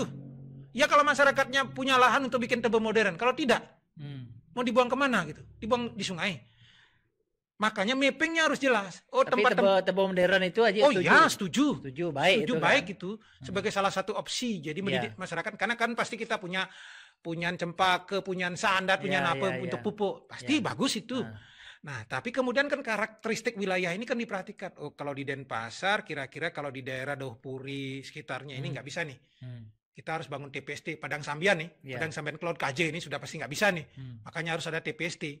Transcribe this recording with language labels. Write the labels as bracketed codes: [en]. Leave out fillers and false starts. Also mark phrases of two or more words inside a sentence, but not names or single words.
[id] Ya kalau masyarakatnya punya lahan untuk bikin Tebe modern. Kalau tidak, mau dibuang kemana gitu? Dibuang di sungai. Makanya mappingnya harus jelas. Tapi Tebe modern itu aja setuju. Oh ya, setuju. Setuju, baik setuju, itu baik kan? Itu. Sebagai salah satu opsi. Jadi mendidik masyarakat. Karena kan pasti kita punyaan cempaka, punyaan sandat, punyaan untuk pupuk. Pasti bagus itu. Nah, tapi kemudian kan karakteristik wilayah ini kan diperhatikan. Oh, kalau di Denpasar, kira-kira kalau di daerah Dohpuri sekitarnya ini nggak bisa nih. Kita harus bangun TPST. Padang Sambian nih, Padang Sambian Cloud KJ ini sudah pasti nggak bisa nih. Makanya harus ada TPST.